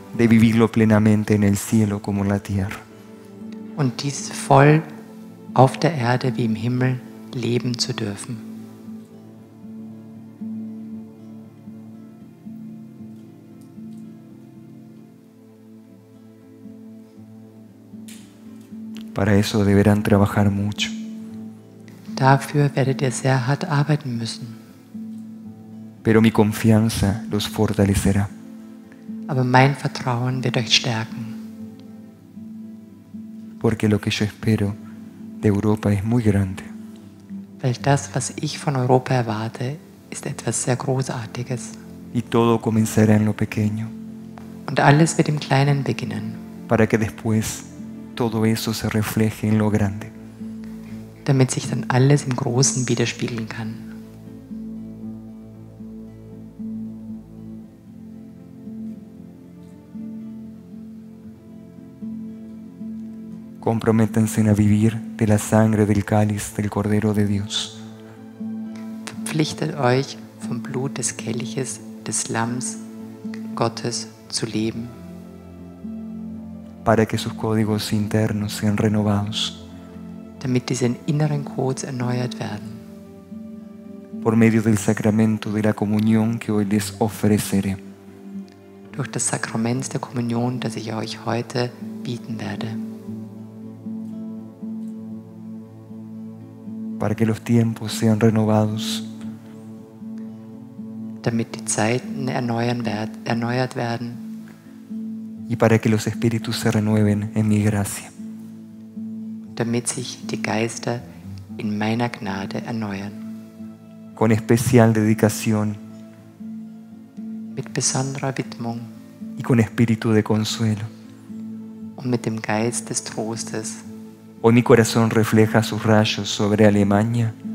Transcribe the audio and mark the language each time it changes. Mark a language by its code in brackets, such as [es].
[es] De vivirlo plenamente en el cielo como en la tierra. [de] und dies voll auf der Erde wie im Himmel leben zu dürfen. [es] Para eso deberán trabajar mucho. [de] Dafür werdet ihr sehr hart arbeiten müssen. [es] Pero mi confianza los fortalecerá. [de] Aber mein Vertrauen wird euch stärken. [es] Porque lo que yo espero de Europa es muy grande. [de] Weil das, was ich von Europa erwarte, ist etwas sehr Großartiges. [es] Y todo comenzará en lo pequeño. [de] Und alles wird im Kleinen beginnen, [es] Para que después todo eso se refleje en lo grande. [de] damit sich dann alles im Großen widerspiegeln kann. [es] Comprométanse a vivir de la sangre del cáliz del Cordero de Dios. [de] Verpflichtet euch, vom Blut des Kelches des Lamms Gottes zu leben, [es] Para que sus códigos internos sean renovados [de] damit diese inneren Codes erneuert werden, [es] por medio del sacramento de la comunión que hoy les ofreceré. [de] durch das Sakrament der Kommunion, das ich euch heute bieten werde, [es] Para que los tiempos sean renovados [de] damit die Zeiten erneuert werden [es] y para que los espíritus se renueven en mi gracia. [de] damit sich die Geister in meiner Gnade erneuern. [es] Con especial dedicación [de] Mit besonderer Widmung [es] y con espíritu de consuelo. [de] und mit dem Geist des Trostes [es] Hoy mi corazón refleja sus rayos sobre Alemania